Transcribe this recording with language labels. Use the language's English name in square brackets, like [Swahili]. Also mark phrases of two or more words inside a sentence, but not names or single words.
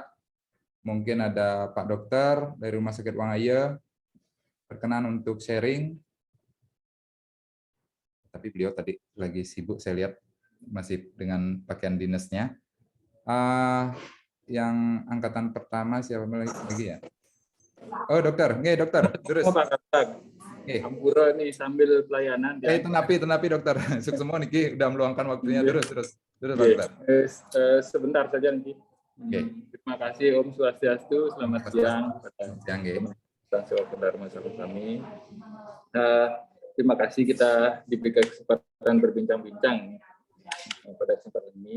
[Indonesian] Mungkin ada Pak Dokter dari Rumah Sakit Wangaya, berkenan untuk sharing. Tapi beliau tadi lagi sibuk, saya lihat masih dengan pakaian dinasnya. Yang angkatan pertama siapa lagi ya? Oh dokter, nggih dokter, terus. Pak Kapag. Ampura nih sambil pelayanan. Tenapi dokter, semua niki udah meluangkan waktunya terus Pak Dokter. Sebentar saja nanti. Terima kasih Om Swastiastu, selamat siang kepada Sang Dharma sahabat kami. Terima kasih kita diberikan kesempatan berbincang-bincang pada kesempatan ini.